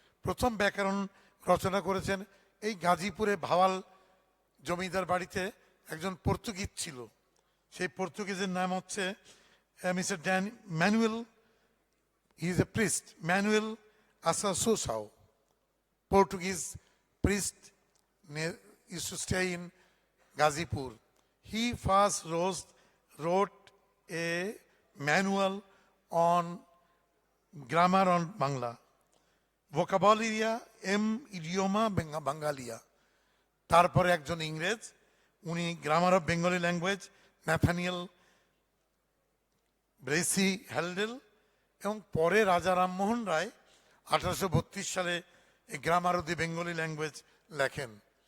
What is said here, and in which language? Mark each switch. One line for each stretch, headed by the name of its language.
Bangla: প্রথম ব্যাকরণ রচনা করেছেন এই গাজীপুরে ভাওয়াল জমিদার বাড়িতে একজন পর্তুগিজ ছিল। সেই পর্তুগিজের নাম হচ্ছে mister Manuel,
English: He is a priest, Manuel আসাসোসাও, Portuguese priest used to stay in Gazipur. He first wrote a manual on grammar on Bangla, vocabularia idioma Bengalia.
Bangla: তারপরে একজন ইংরেজ, উনি grammar of Bengali language, Nathaniel ব্রেসি হ্যালডেল, এবং পরে রাজা রামমোহন রায় 1832 সালে এই grammar of the Bengali language লেখেন।